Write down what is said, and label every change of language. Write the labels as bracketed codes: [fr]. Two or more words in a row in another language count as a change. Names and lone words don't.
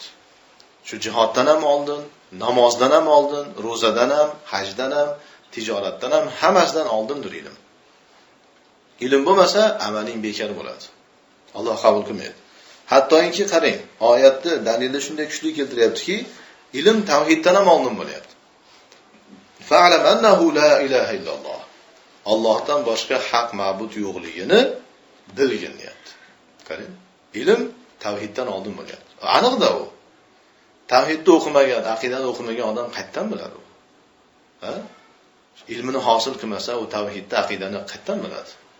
[uz] Shu jihoddan ham oldin, namozdan ham oldin, ro'zadan ham, hajdan ham, tijoratdan ham hammasidan oldindir ilm. Ilm bo'lmasa amaling bekor bo'ladi. Alloh qabul qilmaydi. Hattoki qarang, oyatda dalilni shunday kuchli keltiryaptiki, ilm tavhiddan ham oldin bo'lyapti. [ar] فاعلم أنه لا إله إلا الله. [uz] Allohdan boshqa haq ma'bud yo'qligini bilgin deyapti. Qarang, ilm tavhiddan oldin bo'lyapti. Aniqda u. Tavhidni o'qimagan, aqidani o'qimagan odam qayerdan biladi u? Ha? Ilmini hosil qilmasa, u tavhidni, aqidani qayerdan biladi?